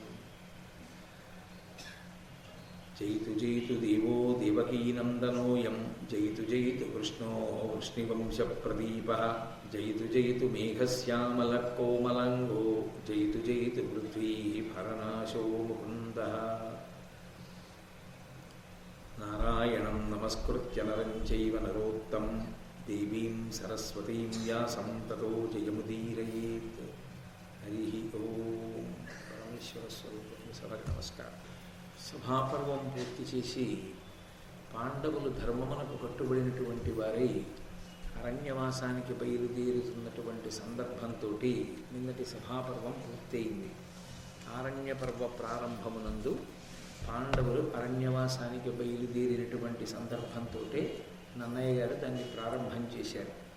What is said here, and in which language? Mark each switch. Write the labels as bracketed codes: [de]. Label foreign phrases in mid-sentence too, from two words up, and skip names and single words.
[sa] जयतु जयतु देवो देवकीनन्दनोऽयं जयतु जयतु कृष्णो वृष्णिवंशप्रदीपः जयतु जयतु मेघश्यामलः कोमलाङ्गो जयतु जयतु पृथ्वीभरनाशो मुकुन्दः। नारायणं नमस्कृत्य नरं चैव नरोत्तमं देवीं सरस्वतीं व्यासं ततो जयमुदीरयेत्। हरिः ओं। [te] పరమేశ్వర స్వరూపం సభకు నమస్కారం। సభాపర్వం పూర్తి చేసి పాండవులు ధర్మమునకు కట్టుబడినటువంటి వారై అరణ్యవాసానికి బయలుదేరుతున్నటువంటి సందర్భంతో నిన్నటి సభాపర్వం పూర్తయింది. ఆరణ్య పర్వ ప్రారంభమునందు పాండవులు అరణ్యవాసానికి బయలుదేరినటువంటి సందర్భంతో నన్నయ్య గారు దాన్ని ప్రారంభం చేశారు.